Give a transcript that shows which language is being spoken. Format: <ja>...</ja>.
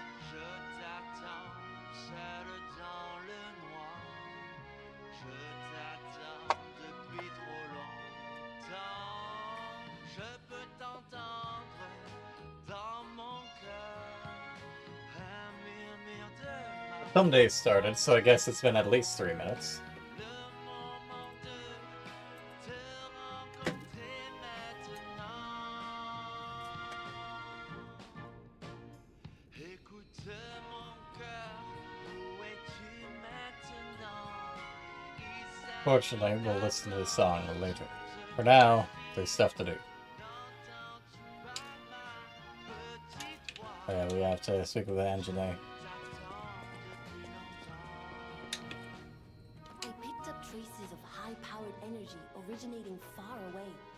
<fr>Je t'attends seul dans le noir. Je t'attends depuis trop longtemps. Je peux t'entendre dans mon cœur. Un murmure de ma</fr> <en>Some days started, so I guess it's been at least 3 minutes.</en> <fr>le moment de te rencontrer maintenant. Écoute mon cœur, où es-tu maintenant?</fr> <en>Fortunately, we'll listen to the song later. For now, there's stuff to do. Oh yeah, we have to speak with the engineer. I picked up traces of high-powered energy originating far away.</en>